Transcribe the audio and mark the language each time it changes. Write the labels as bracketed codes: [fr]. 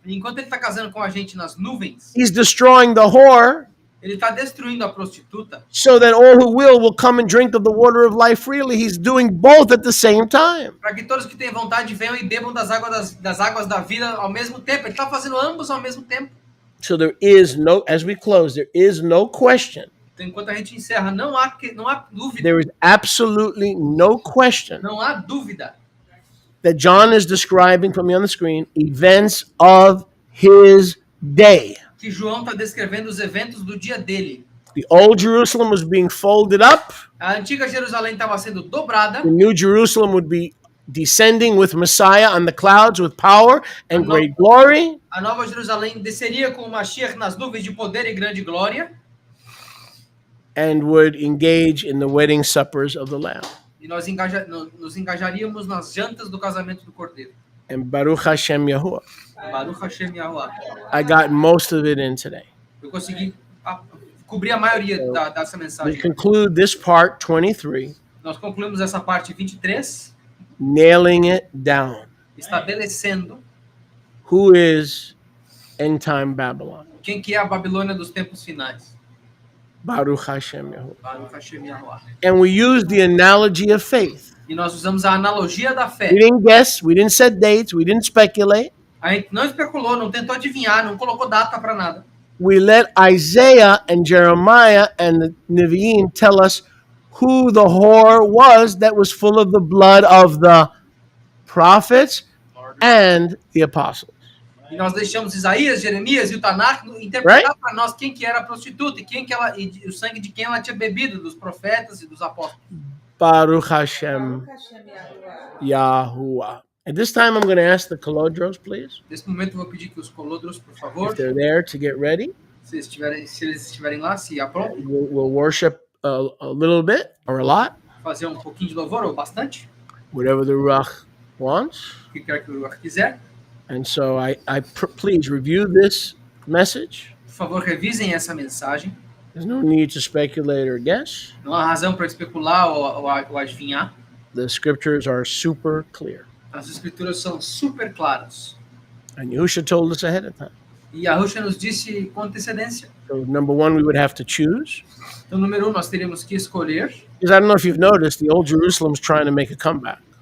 [pt] E enquanto ele está casando com a gente nas nuvens, [en] he's destroying the whore, [pt] ele está destruindo a prostituta, [en] so that all who will come and drink of the water of life freely. He's doing both at the same time. [pt] para que todos que têm vontade venham e bebam das águas da vida ao mesmo tempo. Ele está fazendo ambos ao mesmo tempo. [en] So there is no, as we close, there is no question. [pt] Então, enquanto a gente encerra, não há dúvida. [en] There is absolutely no question [pt] Não há dúvida [en] that John is describing from me on the screen events of his day. [pt] que João está descrevendo os eventos do dia dele. [en] The old Jerusalem was being folded up. [pt] A antiga Jerusalém estava sendo dobrada. [en] The new Jerusalem would be descending with Messiah on the clouds with power and great glory. [pt] A nova Jerusalém desceria com o Mashiach nas nuvens de poder e grande glória. [en] And would engage in the wedding suppers of the Lamb. [pt] E nós nos engajaríamos nas jantas do casamento do Cordeiro. [he] And Baruch Hashem Yahuwah. Baruch Hashem Yahuwah. [en] I got most of it in today. [pt] Eu consegui cobrir a maioria dessa [en] We [pt] mensagem. [en] conclude this part 23, [pt] Nós concluímos essa parte 23, [en] nailing it down. [pt] estabelecendo [en] Who is end time Babylon? [pt] quem que é a Babilônia dos tempos finais. [he] Baruch Hashem Yahuwah. Baruch Hashem Yahuwah. [en] And we use the analogy of faith. [pt] E nós usamos a analogia da fé. [en] We didn't guess, we didn't set dates, we didn't speculate. [pt] A gente não especulou, não tentou adivinhar, não colocou data para nada. [en] We let Isaiah and Jeremiah and the Nevi'im tell us who the whore was that was full of the blood of the prophets and the apostles. [pt] E nós deixamos Isaías, Jeremias e o Tanakh interpretar para nós quem que era a prostituta e o sangue de quem ela tinha bebido, dos profetas e dos apóstolos. [he] Baruch Hashem Yahuwah. [en] At this time, I'm going to ask the Kolodros, please, [pt] Nesse momento, eu vou pedir que os colodros, por favor, [en] if they're there to get ready. [pt] se eles estiverem lá, se aprontam, [en] We'll worship a little bit or a lot, [pt] fazer um pouquinho de louvor ou bastante, [en] whatever the Ruach wants. [pt] o que quer que o Ruach quiser. [en] And so please review this message. [pt] Por favor, revisem essa mensagem. [en] There's no need to speculate or guess. [pt] Não há razão para especular ou adivinhar. [en] The scriptures are super clear. [pt] As escrituras são super claras. [en] And Yahushua told us ahead of time. [pt] E Yahushua nos disse com antecedência. [en] So number one, we would have to choose. [pt] Então, número 1, nós teríamos que escolher. [en] Because I don't know if you've noticed, the old Jerusalem's trying to make a comeback.